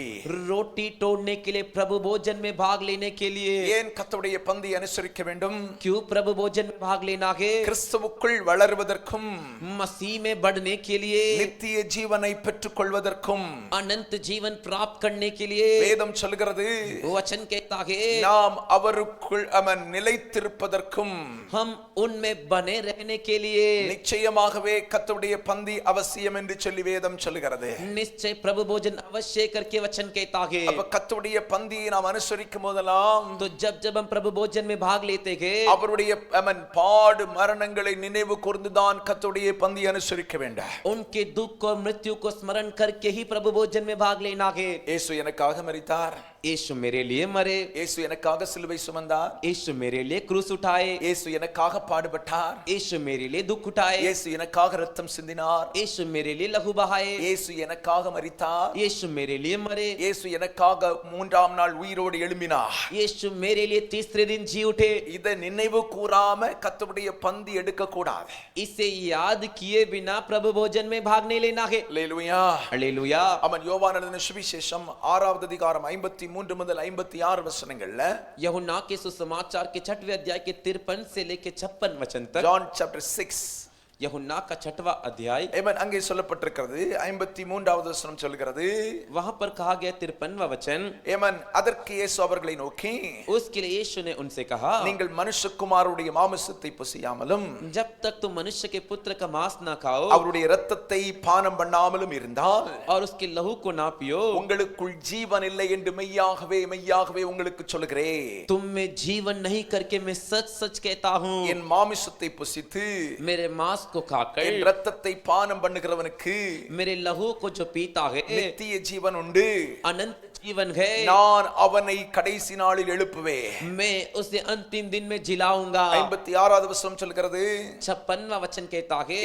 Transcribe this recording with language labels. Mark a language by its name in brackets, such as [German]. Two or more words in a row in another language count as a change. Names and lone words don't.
[Hindi] रोटी तोड़ने के लिए, प्रभु भोजन में भाग लेने के लिए। [Tamil] ஏன் கர்த்தருடைய பந்தியை அனுசரிக்க வேண்டும்? [Hindi] क्यों प्रभु भोजन में भाग लेना है? [Tamil] கிறிஸ்துவுக்குள் வளருவதற்கும், [Hindi] मसीह में बढ़ने के लिए, [Tamil] நித்திய ஜீவனை பெற்றுக் கொள்வதற்கும். [Hindi] अनंत जीवन प्राप्त करने के लिए। [Tamil] வேதம் சொல்கிறது, [Hindi] वो वचन कहता है [Tamil] நாம் அவருக்குள் அவன் நிலைத்திருப்பதற்கும் [Hindi] हम उनमें बने रहने के लिए [Tamil] நிச்சயமாகவே கர்த்தருடைய பந்தி அவசியம் என்று சொல்லி வேதம் சொல்லுகிறது. [Hindi] निश्चय प्रभु भोजन अवश्य करके वचन कहता है। [Tamil] அப்ப கர்த்தருடைய பந்தியை நாம் அனுசரிக்கும் போதெல்லாம் [Hindi] तो जब हम प्रभु भोजन में भाग लेते हैं [Tamil] அவருடைய அவன் பாடு மரணங்களை நினைவு கூர்ந்துதான் கர்த்தருடைய பந்தி அனுசரிக்க வேண்டும். [Hindi] उनके दुख और मृत्यु को स्मरण करके ही प्रभु भोजन में भाग लेना है। [Tamil] இயேசு எனக்காக மரித்தார், [Hindi] यीशु मेरे लिए मरे, [Tamil] இயேசு எனக்காக சிலுவை சுமந்தார், [Hindi] यीशु मेरे लिए क्रूस उठाए, [Tamil] இயேசு எனக்காக பாடுபட்டார், [Hindi] यीशु मेरे लिए दुख उठाए, [Tamil] இயேசு எனக்காக ரத்தம் சிந்தினார், [Hindi] यीशु मेरे लिए लहू बहाए, [Tamil] இயேசு எனக்காக மரித்தார், [Hindi] यीशु मेरे लिए मरे, [Tamil] இயேசு எனக்காக மூன்றாம் நாள் உயிரோடு எழும்பினார். [Hindi] यीशु मेरे लिए तीसरे दिन जी उठे। [Tamil] இதை நினைவு கூறாம கர்த்தருடைய பந்தி எடுக்க கூடாது. [Hindi] इसे याद किए बिना प्रभु भोजन में भाग नहीं लेना है। [Tamil] அல்லேலூயா. [Hindi] हालेलुया। [Tamil] அவன் யோவான் எழுதின சுவிசேஷம் 6வது அதிகாரம் 53 முதல் 56 வசனங்கள்ல [Hindi] यूहन्ना के सुसमाचार के 6वें अध्याय के 53 से लेके 56 वचन तक, [English] John chapter 6 [Hindi] यूहन्ना का 6वां अध्याय, [Tamil] ஆமென், அங்கே சொல்லப்பட்டிருக்கிறது. 53வது வசனம் சொல்கிறது, [Hindi] वहां पर कहा गया 53वां वचन, [Tamil] ஆமென், அதற்கு இயேசு அவர்களை நோக்கி, [Hindi] उसके लिए यीशु ने उनसे कहा, [Tamil] நீங்கள் மனுஷகுமாரருடைய மாமிசத்தை புசியாமலும் [Hindi] जब तक तुम मनुष्य के पुत्र का मांस ना खाओ [Tamil] அவருடைய இரத்தத்தை பானம் பண்ணாமலும் இருந்தால் [Hindi] और उसके लहू को ना पियो, [Tamil] உங்களுக்குள் ஜீவன் இல்லை என்று மெய்யாகவே மெய்யாகவே உங்களுக்கு சொல்கிறேன். [Hindi] तुम में जीवन नहीं करके मैं सच सच कहता हूँ, [Tamil] என் மாமிசத்தை புசித்து [Hindi] मेरे मांस को [Tamil] என் [Hindi] खाकर [Tamil] இரத்தத்தை பானம் பண்ணுகிறவனுக்கு [Hindi] मेरे लहू को जो पीता है [Tamil] நித்திய ஜீவன் உண்டு, [Hindi] अनंत जीवन है, [Tamil] நான் அவனை கடைசி நாளில் எழுப்புவேன். [Hindi] मैं उसे अंतिम दिन में जिलाऊंगा। [Tamil] 56வது வசனம் சொல்கிறது, [Hindi] 56वां वचन कहता है,